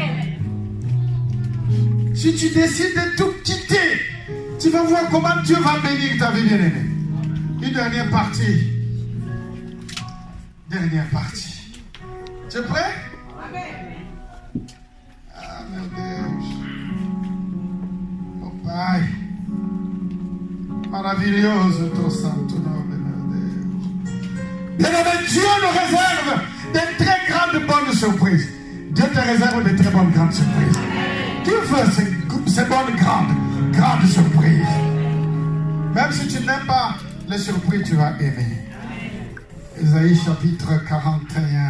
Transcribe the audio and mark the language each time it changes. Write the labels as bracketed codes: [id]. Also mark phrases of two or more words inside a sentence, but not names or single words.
[fr] Si tu décides de tout quitter, tu vas voir comment Dieu va bénir ta vie, bien-aimée. Une dernière partie. Tu es prêt? Ah mon Dieu. [pt] Oh Pai. Maravilhoso ton santo nome, meu Deus. [fr] Bien-aimé, Dieu nous réserve de très grandes bonnes surprises. Dieu te réserve de très bonnes grandes surprises. Dieu veut ces bonnes grandes surprises. Même si tu n'aimes pas les surprises, tu vas aimer. Ésaïe chapitre 41.